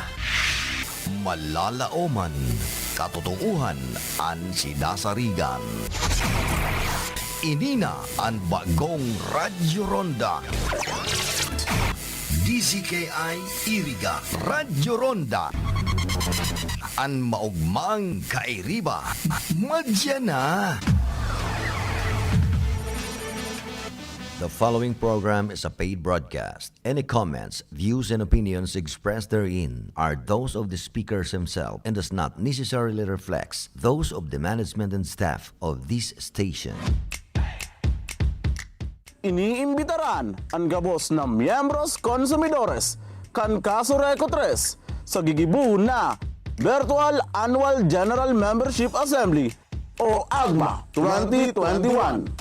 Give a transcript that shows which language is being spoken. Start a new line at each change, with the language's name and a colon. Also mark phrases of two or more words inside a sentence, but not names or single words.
Bikol: Malalaoman, katotohanan ang sinasarigan. Inina ang bagong Radyo Ronda. DZKI Iriga Radyo Ronda. Ang maugmang kairiba. Madya na.
English: The following program is a paid broadcast. Any comments, views, and opinions expressed therein are those of the speakers himself and does not necessarily reflect those of the management and staff of this station.
Bikol: Iniimbitaran ang gabos na miyembros konsumidores kan Kaso Reco 3 sa gigibu na Virtual Annual General Membership Assembly o AGMA 2021.